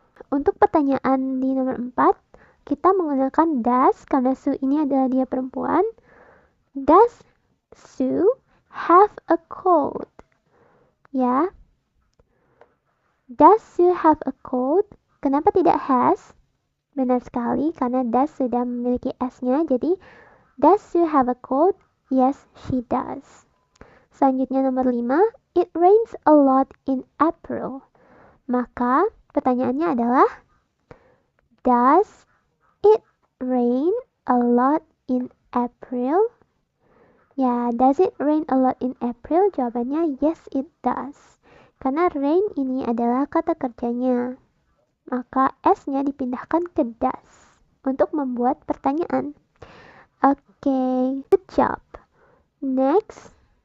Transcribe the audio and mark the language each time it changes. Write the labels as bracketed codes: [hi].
[id] Untuk pertanyaan di nomor 4, kita menggunakan does karena Sue ini adalah dia perempuan. [en] Does Sue have a cold? Ya. Does Sue have a cold? [id] Kenapa tidak has? Benar sekali, karena does sudah memiliki s-nya. [en] Jadi, does Sue have a cold? Yes, she does. [id] Selanjutnya nomor 5, [en] it rains a lot in April. [id] Maka, pertanyaannya adalah, [en] does it rain a lot in April? Ya, does it rain a lot in April? Jawabannya yes, it does. [id] Karena rain ini adalah kata kerjanya. Maka S-nya dipindahkan ke does untuk membuat pertanyaan. [en] Oke, good job. Next.